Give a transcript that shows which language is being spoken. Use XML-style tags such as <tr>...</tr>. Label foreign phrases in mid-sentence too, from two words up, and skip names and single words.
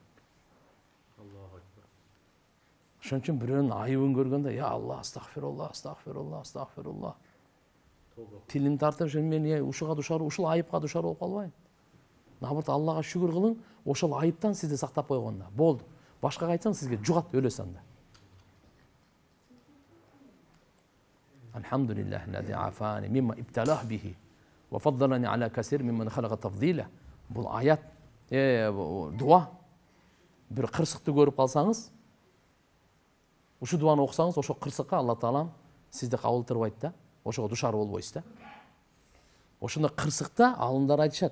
<ky>Ошон үчүн бирөөнүн айыбын көргөндө,</ky> <ar>يا الله، أستغفر الله، أستغفر الله، أستغفر الله.</ar> <ky>Тилин тартып, мен ушуга душар, ушул айыпка душар болуп калбайын. Наоборот, Аллага шүгүр кылың, ошол айыптан сизди сактап койгонда. Болду. Башкага айтсаң, сизге жугат, өлөсүң анда.</ky> <ar>الحمد لله الذي عافاني مما ابتلاه به وفضلني على كثير ممن خلق تفضيلا.</ar> <ky>Бул аят, дуа. Бир кырсыкты көрүп калсаңыз, ушу дуаны окусаңыз, ошо кырсыкка Алла Таалам сизди кабыл кылбайт да, ошого душар болбойсуз да. Ошондо кырсыкта алымдар айтышат.</ky>